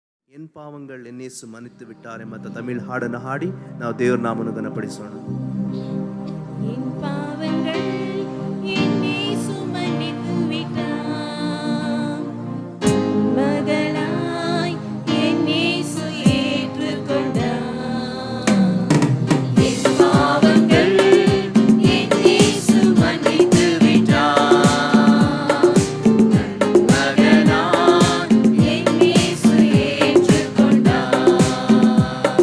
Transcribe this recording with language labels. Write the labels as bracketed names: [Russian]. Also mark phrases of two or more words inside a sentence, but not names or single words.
[Tamil] என் பாவங்கள் என்னேசு மன்னித்து விட்டாரே [Kannada] ಮತ್ತು ತಮಿಳ್ ಹಾಡನ್ನು ಹಾಡಿ ನಾವು ದೇವ್ರ ನಾಮವನ್ನು ಘನಪಡಿಸೋಣ. [Tamil] என் பாவங்கள் என்னேசு மன்னித்து விட்டார், மகளாய் என்னேசு ஏற்றுக்கொண்டார். என் பாவங்கள் என்னேசு மன்னித்து விட்டார், மகளாய் என்னேசு ஏற்றுக்கொண்டார்.